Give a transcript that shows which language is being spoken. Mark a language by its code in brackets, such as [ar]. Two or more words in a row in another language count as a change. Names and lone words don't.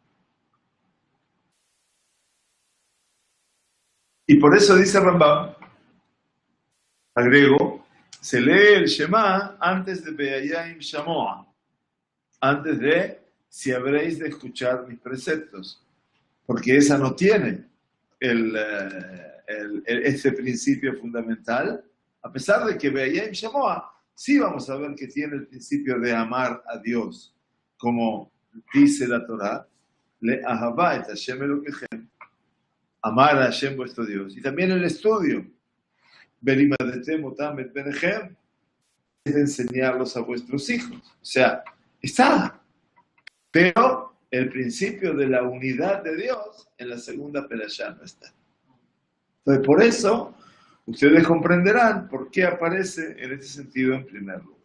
[es] Y por eso dice Rambam, agrego, se lee el Shema antes de [he] באם שמוע, [es] antes de si habréis de escuchar mis preceptos, porque esa no tiene este principio fundamental, a pesar de que [he] באם שמוע [es] sí vamos a ver que tiene el principio de amar a Dios, como dice la Torah, [he] לאהבה את השם אלוקיכם, [es] amar a Hashem vuestro Dios. Y también el estudio, [he] ולימדתם אותם את בניכם, [es] es de enseñarlos a vuestros hijos. O sea, está. Pero el principio de la unidad de Dios en la segunda perashá no está. Entonces, por eso, ustedes comprenderán por qué aparece en este sentido en primer lugar.